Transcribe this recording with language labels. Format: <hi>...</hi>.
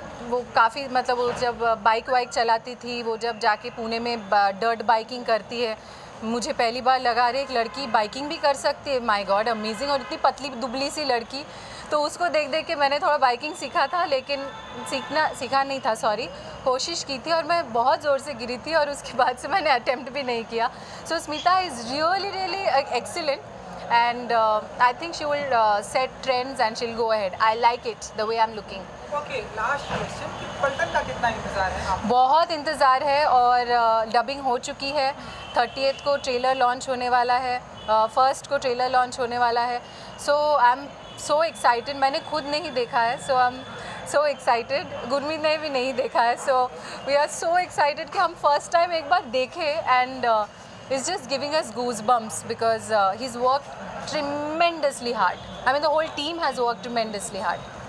<hi>वो काफ़ी मतलब वो जब बाइक वाइक चलाती थी, वो जब जाके पुणे में डर्ट बाइकिंग करती है, मुझे पहली बार लगा रही एक लड़की बाइकिंग भी कर सकती है।</hi> <en>My God, amazing.</en> <hi>और इतनी पतली दुबली सी लड़की, तो उसको देख देख के मैंने थोड़ा बाइकिंग सीखा था, लेकिन सीखा नहीं था, सॉरी, कोशिश की थी और मैं बहुत ज़ोर से गिरी थी और उसके बाद से मैंने अटेम्प्ट भी नहीं किया।</hi> <en>So Smita is really excellent, and I think she will set trends and she'll go ahead. I like it the way I'm looking.</en> <hi>Okay, last question, कि पलटन का कितना इंतज़ार है आपको? बहुत इंतज़ार है और डबिंग हो चुकी है। 30th को ट्रेलर लॉन्च होने वाला है, 1st को ट्रेलर लॉन्च होने वाला है।</hi> <en>So I am so excited.</en> <hi>मैंने खुद नहीं देखा है,</hi> <en>So I am so excited.</en> <hi>Gurmeet ने भी नहीं देखा है,</hi> <en>so we are so excited</en> <hi>कि हम फर्स्ट टाइम एक बार देखें,</hi> <en>And it's just giving us goosebumps because he's worked tremendously hard. I mean, the whole team has worked tremendously hard.</en>